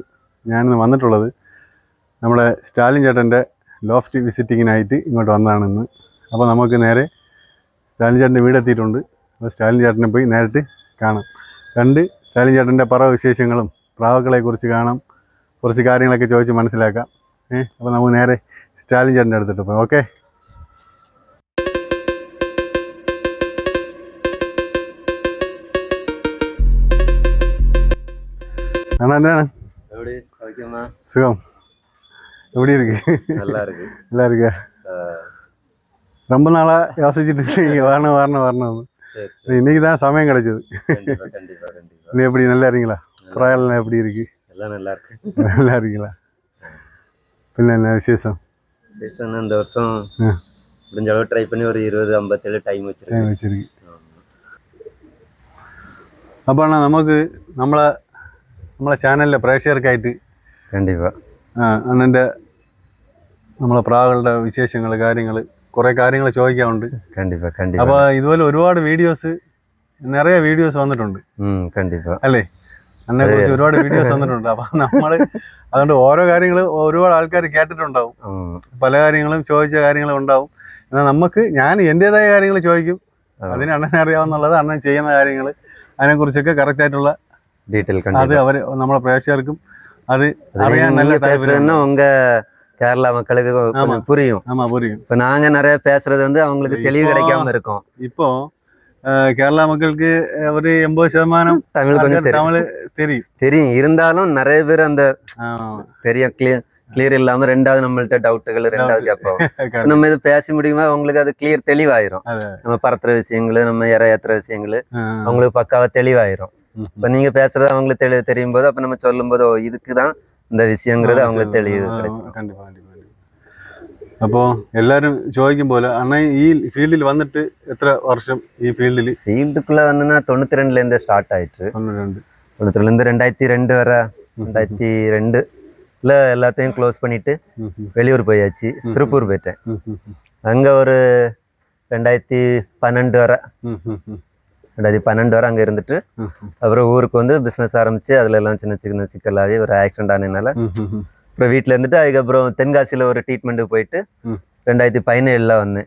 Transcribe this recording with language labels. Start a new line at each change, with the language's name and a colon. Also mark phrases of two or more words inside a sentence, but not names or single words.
Malayalam: ഞാനിന്ന് വന്നിട്ടുള്ളത് നമ്മുടെ സ്റ്റാലിൻ ചേട്ടൻ്റെ ലോഫ്റ്റ് വിസിറ്റിങ്ങിനായിട്ട് ഇങ്ങോട്ട് വന്നതാണിന്ന്. അപ്പോൾ നമുക്ക് നേരെ സ്റ്റാലിൻ ചേട്ടൻ്റെ വീടെത്തിയിട്ടുണ്ട്. അപ്പോൾ സ്റ്റാലിൻ ചേട്ടനെ പോയി നേരിട്ട് കാണാം. സ്റ്റാലിൻ ചേട്ടൻ്റെ പറവ വിശേഷങ്ങളും പ്രാവുകളെക്കുറിച്ച് കാണാം, കുറച്ച് കാര്യങ്ങളൊക്കെ ചോദിച്ച് മനസ്സിലാക്കാം. അപ്പോൾ നമുക്ക് നേരെ സ്റ്റാലിൻ ചേട്ടൻ്റെ അടുത്തിട്ട് പോയി. ഓക്കെ.
Tamil: ஆனா என்ன சுகம் எப்படி இருக்கு? நல்லா இருக்கு. நல்லா இருக்கா? ரொம்ப நாளா யோசிச்சுட்டு இருக்கீங்க வரணும். இன்னைக்கு தான் சமயம் கிடைச்சது. நீ எப்படி நல்லா இருக்கீங்களா? புறாயெல்லாம் எப்படி இருக்கு? எல்லாம் நல்லா இருக்கு. நல்லா இருக்கீங்களா? பின்ன என்ன விசேஷம்? விசேஷம் இந்த வருஷம் முடிஞ்ச அளவு ட்ரை பண்ணி ஒரு 20-57 டைம் வச்சிருக்கு. அப்போ அண்ணா நமக்கு
Malayalam: നമ്മളെ ചാനലിലെ പ്രേക്ഷകർക്കായിട്ട് അണ്ണൻ്റെ നമ്മളെ പ്രാവുകളുടെ വിശേഷങ്ങൾ കുറേ കാര്യങ്ങൾ ചോദിക്കാറുണ്ട്. അപ്പോൾ ഇതുപോലെ ഒരുപാട് നിറയെ വീഡിയോസ് വന്നിട്ടുണ്ട് അല്ലേ? അന്നെ കുറിച്ച് ഒരുപാട് വീഡിയോസ് വന്നിട്ടുണ്ട്. അപ്പം നമ്മൾ അതുകൊണ്ട് ഓരോ കാര്യങ്ങൾ ഒരുപാട് ആൾക്കാർ കേട്ടിട്ടുണ്ടാവും, പല കാര്യങ്ങളും ചോദിച്ച കാര്യങ്ങളും ഉണ്ടാവും. എന്നാൽ ഞാൻ എൻ്റെതായ കാര്യങ്ങൾ ചോദിക്കും, അതിന് അണ്ണനെ അറിയാവുന്നുള്ളത്, അണ്ണൻ ചെയ്യുന്ന കാര്യങ്ങൾ അതിനെക്കുറിച്ചൊക്കെ കറക്റ്റായിട്ടുള്ള
Tamil: அது அவரு நம்மள பிரேஷருக்கும் அது அறியான் நல்ல பேசுறதுன்னா உங்க கேரளா மக்களுக்கு புரியும். ஆமா புரியும். இப்ப நாங்க நிறைய பேசுறது வந்து அவங்களுக்கு தெளிவு கிடைக்காம இருக்கும். இப்போ கேரளா மக்களுக்கு ஒரு 80% தமிழ் தெரியும். இருந்தாலும் நிறைய பேர் அந்த தெரியும் கிளியர் இல்லாம ரெண்டாவது நம்மள்ட்ட டவுட்டுகள் ரெண்டாவது கேட்போம். நம்ம இது பேச முடியுமா அவங்களுக்கு அது கிளியர் தெளிவாயிரும். நம்ம பறத்துற விஷயங்களு, நம்ம ஏத்துற விஷயங்களு அவங்களுக்கு பக்காவா தெளிவாயிரும். இப்ப நீங்க பேசுறது அவங்களுக்கு தெரியும் போது அப்ப நம்ம சொல்லும் போது இதுக்குதான் இந்த விஷயங்கிறது அவங்களுக்கு தெளிவு கிடைக்கும். கண்டிப்பா. அப்போ எல்லாரும்
Malayalam: ചോദിക്കും പോലെ അണ്ണ ഈ ഫീൽഡിൽ വന്നിട്ട് എത്ര വർഷം? ഈ
Tamil: ஃபீல்டுக்குள்ள வந்துன்னா 92ல இருந்து ஸ்டார்ட் ஆயிட்டு 92ல இருந்து 2002 வரை 2002ல எல்லாத்தையும் க்ளோஸ் பண்ணிட்டு வெளியூர் போயாச்சு. திருப்பூர் போயிட்டேன். அங்க ஒரு 2012 வரை 2012 வரை அங்கே இருந்துட்டு அப்புறம் ஊருக்கு வந்து பிஸ்னஸ் ஆரம்பிச்சு அதுல எல்லாம் சின்ன சிக்கலாகவே ஒரு ஆக்சிடென்ட் ஆனதுனால அப்புறம் வீட்டில் இருந்துட்டு அதுக்கப்புறம் தென்காசியில் ஒரு ட்ரீட்மெண்ட்டுக்கு போயிட்டு 2017ல் வந்தேன்.